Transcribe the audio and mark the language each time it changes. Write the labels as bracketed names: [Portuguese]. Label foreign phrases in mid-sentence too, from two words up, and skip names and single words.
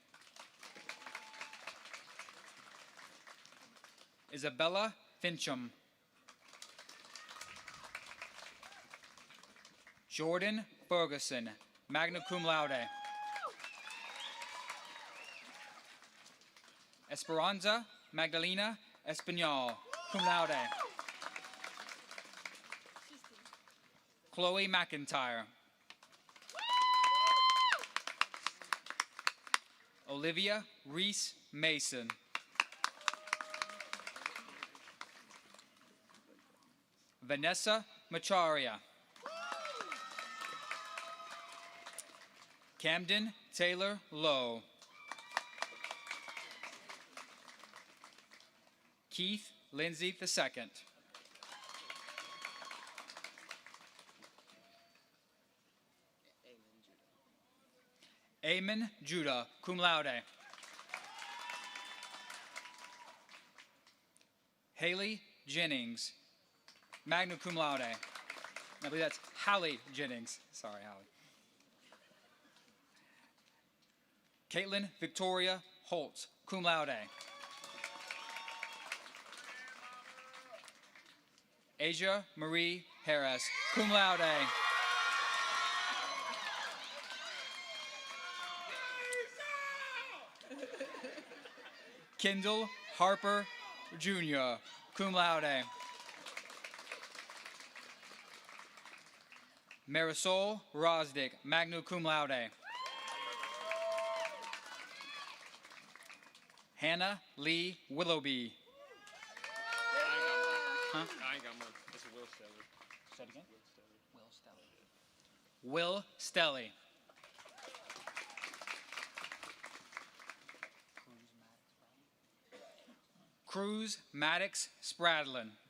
[English] Isabella Fincham. [Latin] Jordan Ferguson, magna cum laude. [English] Esperanza Magdalena Espinal, [Latin] cum laude. [English] Chloe McIntyre. Olivia Reese Mason. Vanessa Macharia. Camden Taylor Lowe. Keith Lindsay II. Amen Judah, [Latin] cum laude. Haley Jennings, magna cum laude. [English] I believe that's Hallie Jennings. Sorry, Hallie. Caitlin Victoria Holtz, [Latin] cum laude. [English] Asia Marie Harris, [Latin] cum laude. [English] Kendall Harper Jr., [Latin] cum laude. Marisol Rosdick, magna cum laude. [English] Hannah Lee Willoughby. Huh? I ain't got mine. It's Will Stelly. Say it again? Will Stelly. Cruz Maddox Spradlin.